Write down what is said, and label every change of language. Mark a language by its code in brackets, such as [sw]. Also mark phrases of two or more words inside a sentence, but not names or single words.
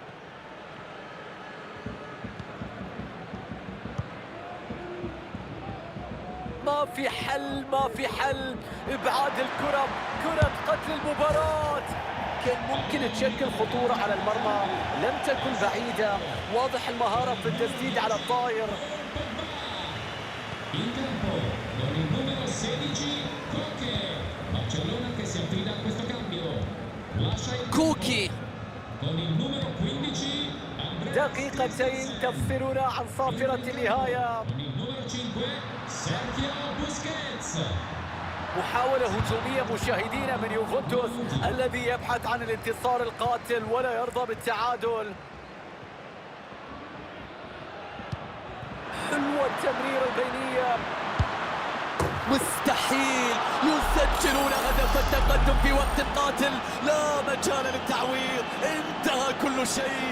[ar] ما في حل، ما في حل. إبعاد الكرة، كرة قتل المباراة. كان ممكن تشكل خطورة على المرمى، لم تكن بعيدة. واضح المهارة في التسديد على الطائر. [it] In campo con il numero 16 Koke. Barcellona che si affida a questo cambio. Lascia il كوكي con il numero 15 Andrea [ar] دقيقتين تفصلنا عن صافرة النهاية. [it] con il numero 5 Sergio Busquets. [ar] محاولة هجومية مشاهدينا من يوفنتوس الذي يبحث عن الانتصار القاتل ولا يرضى بالتعادل. حلوة التمريرة البينية. مستحيل يسجلون هدف التقدم في وقت قاتل، لا مجال للتعويض، انتهى كل شيء.